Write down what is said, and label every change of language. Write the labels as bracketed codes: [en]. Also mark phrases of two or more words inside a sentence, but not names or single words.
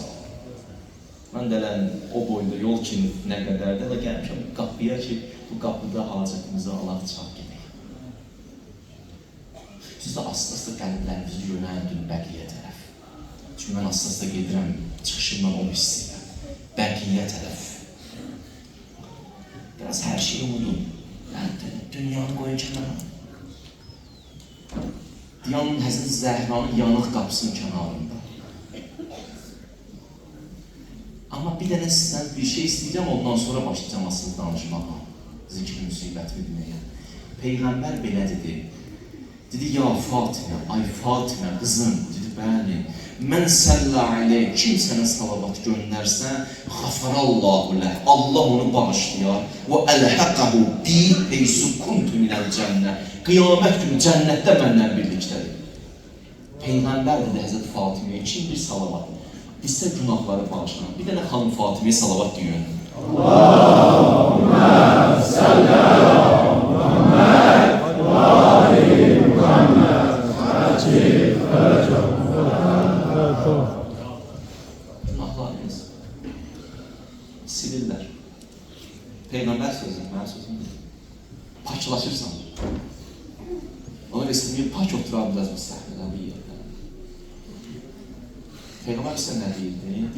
[az] Mən dələn o boyda yol ki, nə qədərdə də gəlmişəm bu qapıya ki, bu qapıda hacətimizi alaq çaq gedək. Siz də asıl-asıl qəlblərinizi yönəldin bəqiyə tərəf. Çünki mən asıl-asıl gedirəm, çıxışımdan o hissiyəm, bəqiyə tərəf. [tr] Biraz her şeyi unudun. Yani dünyanı koyun kenara. [az] Dünyanın Həzrət Zəhranın yanıq qapısının kənarında. Ama bir dənə sizdən bir şey istəyəcəm, ondan sonra başlayacağım asıl danışmağa. Zikr müsibətini deməyə. Peyğəmbər belə dedi. Dedi, ya Fatimə, ay Fatimə, qızım, dedi, bəli. Mən [ar] صلى عليه, [az] kim sənə salavat göndərsə, [ar] غفر الله له, [az] Allah onu bağışlayar. [ar] وألحقه بي حيث كنت من الجنة. [az] Qiyamət günü cənnətdə məndən birlikdədir. Peyğəmbər dedi Həzrət Fatiməyə, kim bir salavat, bizsə günahları bağışlanan. Bir dənə xanım Fatiməyə salavat deyin. [ar] اللهم صل على محمد وآل محمد. عجل فرجهم. [az] Günahlarınız silirlər. Peyğəmbər sözü, mənim sözüm deyil. Paklaşırsan. Ona istəyir, pak oturaq biraz bir səhnədə, bir yerdə. Peyğəmbər isə nə deyildi?